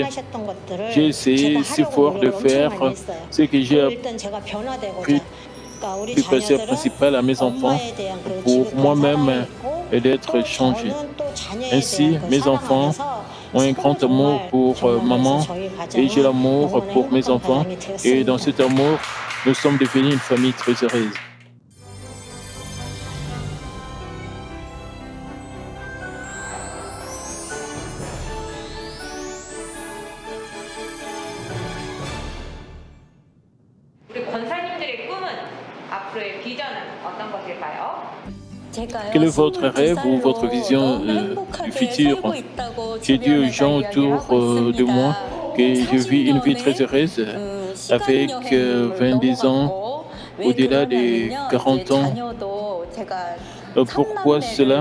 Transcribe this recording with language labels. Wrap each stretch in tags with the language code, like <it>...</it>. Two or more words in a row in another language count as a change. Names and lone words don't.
<fr>J'ai essayé si fort de faire ce que j'ai appris du pasteur principal à mes enfants pour moi-même et d'être changé. Ainsi, mes enfants ont un grand amour pour maman et j'ai l'amour pour mes enfants. Et dans cet amour, nous sommes devenus une famille très heureuse.</fr> <ko>우리 권사님들의 꿈은 앞으로의 비전은 어떤 것일까요?</ko> <fr>Quel est votre rêve ou votre vision du futur? J'ai dit aux gens autour de moi que je vis une vie très heureuse avec 22 ans, au-delà des 40 ans. Pourquoi cela?</fr>